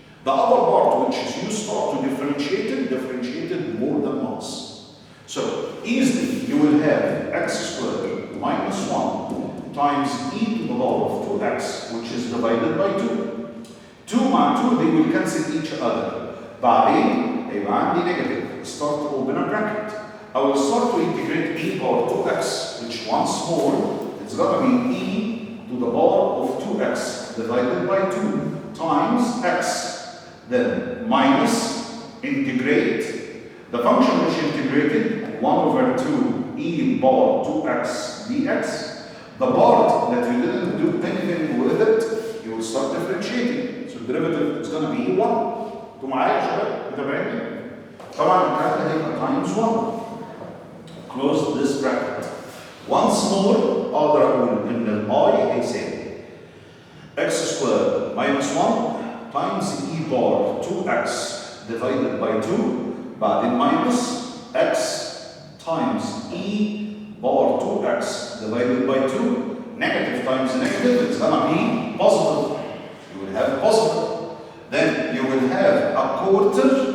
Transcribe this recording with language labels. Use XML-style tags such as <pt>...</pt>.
<en>The other part, which is you start to differentiated more than once. So easily you will have x squared minus 1 times e to the power of 2x, which is divided by 2. 2 مع 2 they will cancel each other.</en> <ar>بعدين هيبقى عندي negative.</ar> <en>Start to open a bracket. I will start to integrate e power 2x, which once more it's gonna be e to the power of 2x divided by 2 times x. Then minus integrate the function which integrated 1 over 2 e power 2x dx. The part that you didn't do anything with it, you will start differentiating. So the derivative is going to be 1.</en> <ar>انتوا معايا يا شباب؟ متابعيني؟ طبعا الكلام ده هيبقى</ar> <en>times 1. Close this bracket. Once more</en> <ar>اقدر اقول ان ال I هيساوي</ar> <en>x squared minus 1 times e bar 2x divided by 2 بعدين minus x times e bar 2x divided by 2 negative times negative it's gonna be positive. You will have positive. Then you will have a quarter</en>